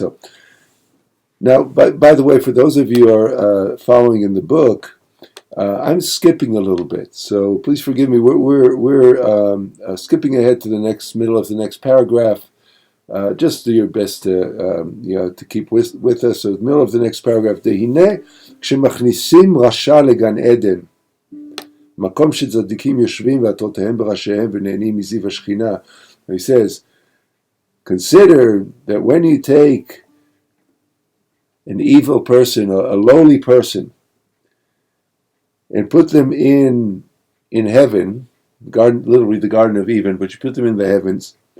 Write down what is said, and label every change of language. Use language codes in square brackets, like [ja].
[en] So now, by the way, for those of you who are following in the book, I'm skipping a little bit, so please forgive me. We're skipping ahead to the middle of the next paragraph. Just do your best to to keep with us. So, the middle of the next paragraph. [he] Dehine כשמכניסים רשע לגן עדן, מקום שצדיקים יושבים ועטותיהם בראשיהם ונהנים מזיו השכינה. [en] He says, consider that when you take an evil person, a lowly person, and put them in heaven, literally the Garden of Eden, but you put them in the heavens,